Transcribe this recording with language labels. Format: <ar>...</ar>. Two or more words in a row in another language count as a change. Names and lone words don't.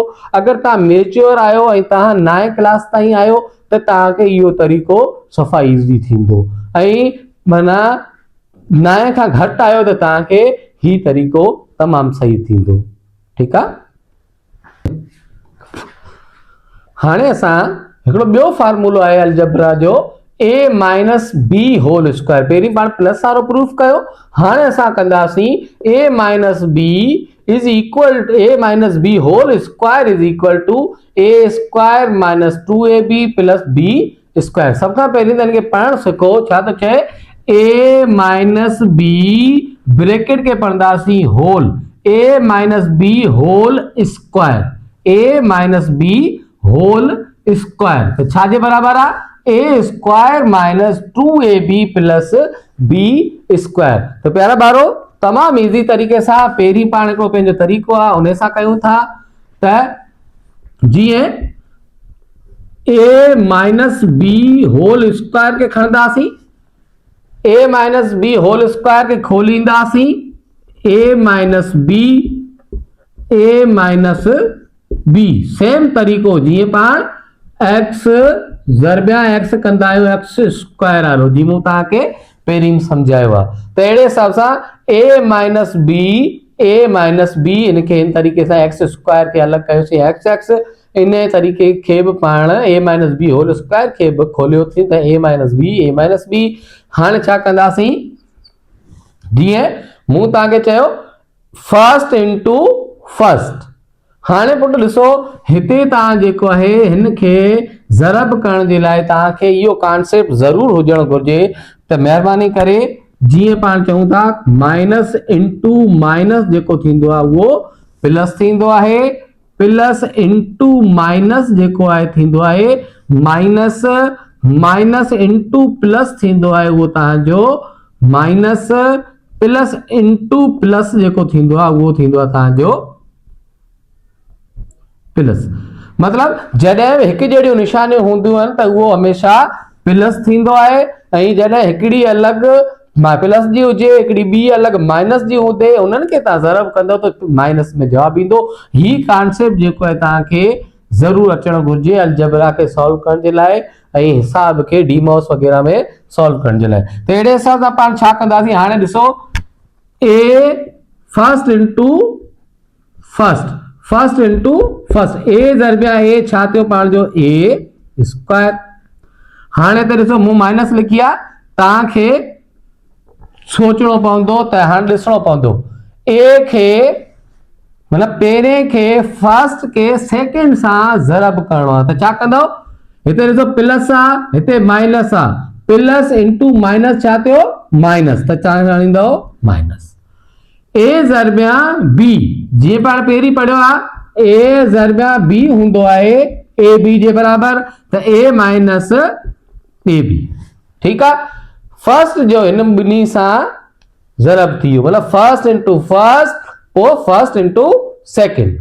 <sd>अगरि तव्हां मेच्योर आहियो ऐं तव्हां 9 क्लास ताईं आहियो त तव्हांखे इहो तरीक़ो सफ़ा ईज़ी थींदो, ऐं माना 9 खां घटि आहियो त तव्हांखे ही तरीक़ो तमामु सही थींदो। ठीकु आहे, हाणे असां हिकिड़ो ॿियो फार्मूलो आहे अलजबरा जो</sd> <en>a minus b whole square.</en> <sd>पहिरीं पाण प्लस वारो प्रूफ कयो, हाणे असां कंदासीं</sd> <en>a minus b is equal a minus b whole square is equal to a square minus 2ab plus b square.</en> <sd>सभ खां पहिरीं त इनखे पढ़णु सिखो, छा थो चए</sd> <en>a minus b bracket</en> <sd>के पढ़ंदासीं</sd> <en>whole a minus b whole square, a minus b whole square</en> <sd>तो छाजे बराबरि आहे</sd> <en>a square minus 2ab plus b square.</en> <sd>तो प्यारा ॿारो तमामु इज़ी तरीक़े सां पहिरीं पाण हिकिड़ो पंहिंजो तरीक़ो आहे उन सां कयूं था त जीअं</sd> <en>a minus b whole square</en> <sd>के खणंदासीं,</sd> <en>a minus b whole square</en> <sd>के खोलींदासीं,</sd> <en>a minus b same</en> <sd>तरीक़ो जीअं पाण x ज़रबिया x कंदा आहियूं</sd> <en>x square</en> <sd>वारो जी मूं तव्हांखे पहिरीं समझायो आहे। त अहिड़े हिसाब सां</sd> <en>a minus b</en> <sd>इनखे इन तरीक़े सां</sd> <en>x square</en> <sd>खे अलॻि कयोसीं x इन तरीक़े खे बि पाण</sd> <en>a minus b whole square</en> <sd>खे बि खोलियोसीं त</sd> <en>a minus b</en> <sd>हाणे छा कंदासीं जीअं मूं तव्हांखे चयो</sd> <en>first into first.</en> <sd>हाणे पुट ॾिसो हिते तव्हां जेको आहे हिन खे ज़रब करण जे लाइ तव्हांखे इहो कॉन्सेप्ट ज़रूर हुजणु घुरिजे त महिरबानी करे जीअं पाण चऊं था</sd> <en>minus into minus</en> <sd>जेको थींदो आहे उहो प्लस थींदो आहे,</sd> <en>plus into minus</en> <sd>जेको आहे थींदो आहे माइनस,</sd> <en>minus into plus</en> <sd>थींदो आहे उहो तव्हांजो माइनस,</sd> <en>plus into plus</en> <sd>जेको थींदो आहे उहो थींदो आहे तव्हांजो प्लस। मतलब जॾहिं हिकु जहिड़ियूं निशानियूं हूंदियूं आहिनि त उहो हमेशा प्लस थींदो आहे ऐं जॾहिं हिकिड़ी अलॻि प्लस जी हुजे हिकिड़ी ॿी अलॻि माइनस जी हुजे उन्हनि खे तव्हां ज़रब कंदो त माइनस में जवाब ईंदो। ही कॉन्सेप्ट जेको आहे तव्हांखे ज़रूर अचणु घुरिजे अलजबरा खे सॉल्व करण जे लाइ ऐं हिसाब खे डीमॉस वग़ैरह में सॉल्व करण जे लाइ। त अहिड़े हिसाब सां पाण छा कंदासीं, हाणे ॾिसो</sd> <en>a first into first, first into first,</en> <sd>ए ज़रबिया ए छा थियो पाण जो</sd> <en>a square.</en> <sd>हाणे त ॾिसो मूं माइनस लिखी आहे, तव्हांखे सोचणो पवंदो त हाणे ॾिसणो पवंदो ए खे मतलब पहिरें खे फर्स्ट के सेकंड सां ज़रब करणो आहे त छा कंदो, हिते ॾिसो प्लस आहे हिते माइनस आहे,</sd> <en>plus into minus</en> <sd>छा थियो माइनस, त छा आणींदो माइनस। ए ज़रबिया बी जीअं पाण पहिरीं पढ़ियो आहे ए ज़रबिया बी हूंदो आहे ए बी जे बराबर, त</sd> <en>a minus a b.</en> <sd>ठीकु आहे, फर्स्ट जो इन ॿिन्ही सां ज़रब थी वियो मतलब</sd> <en>first into first</en> <sd>पोइ</sd> <en>first into second.</en>